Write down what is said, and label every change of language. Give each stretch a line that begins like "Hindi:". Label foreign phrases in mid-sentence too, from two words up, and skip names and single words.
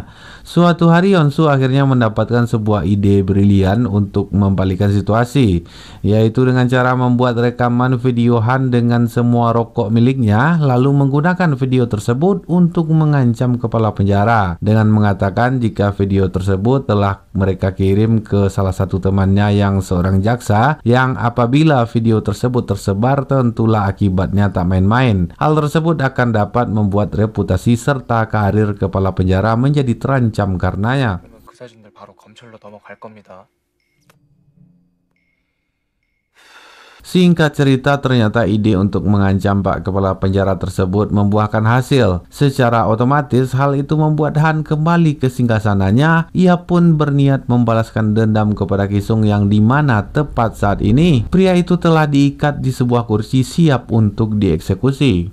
Indonesian: Suatu hari Yeonsu akhirnya mendapatkan sebuah ide brilian untuk membalikkan situasi, yaitu dengan cara membuat rekaman video Han dengan semua rokok miliknya, lalu menggunakan video tersebut untuk mengancam kepala penjara dengan mengatakan jika video tersebut telah mereka kirim ke salah satu temannya yang seorang jaksa, yang apabila video tersebut tersebar tentulah akibatnya tak main-main. Hal tersebut akan dapat membuat reputasi serta karir kepala penjara menjadi terancam karenanya.
Korean: 그 사진들 바로 검찰로 넘어갈 겁니다.
Indonesian: Singkat cerita, ternyata ide untuk mengancam Pak Kepala Penjara tersebut membuahkan hasil. Secara otomatis, hal itu membuat Han kembali ke singgasananya. Ia pun berniat membalaskan dendam kepada Kisung yang dimana tepat saat ini pria itu telah diikat di sebuah kursi siap untuk dieksekusi.